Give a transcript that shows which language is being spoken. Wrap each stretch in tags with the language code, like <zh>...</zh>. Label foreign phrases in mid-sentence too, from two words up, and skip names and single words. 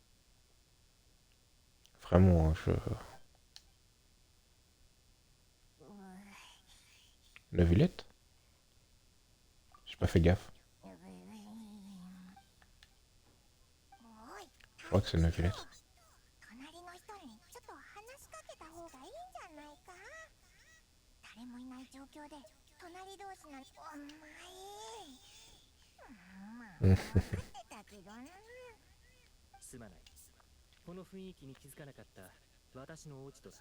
<fr>Vraiment, hein, Neuvillette? J'ai pas fait gaffe.</fr> <ja>おい、</ja> <fr>Je crois que c'est Neuvillette.</fr> <ja>隣の人にちょっと話しかけた方がいいんじゃないか。誰もいない状況で隣同士なんてお前。まあ分かってたけどな。すまない。この雰囲気に気づかなかった私の落ち度だ。</ja>